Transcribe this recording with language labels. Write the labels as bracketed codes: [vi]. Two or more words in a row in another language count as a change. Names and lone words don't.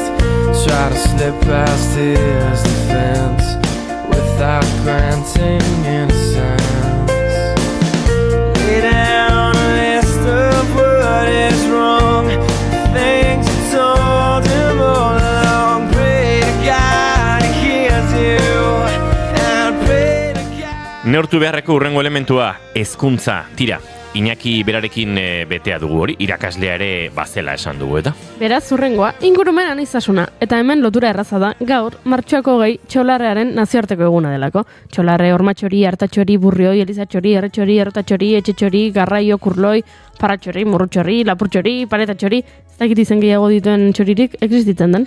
[en] Try to slip past his defense without granting innocence. Lay down a list of what is wrong, things you told him all along. Pray to God he hears you, and pray to God. [eu] Neurtu beharreko urrengo elementua, hezkuntza. Tira, Iñaki berarekin betea dugu hori, irakaslea ere bazela esan dugu eta. Beraz, urrengoa, ingurumen aniztasuna, eta hemen lotura erraza da, gaur, martxoako 20 txolarrearen nazioarteko eguna delako. Txolarre, ormatxori, hartatxori, burrioi, elizatxori, erretxori, erotatxori, etxetxori, garraio, kurloi, paratxori, murrutxori, lapurtxori, paretatxori, ez dakit izen gehiago dituen txoririk existitzen den.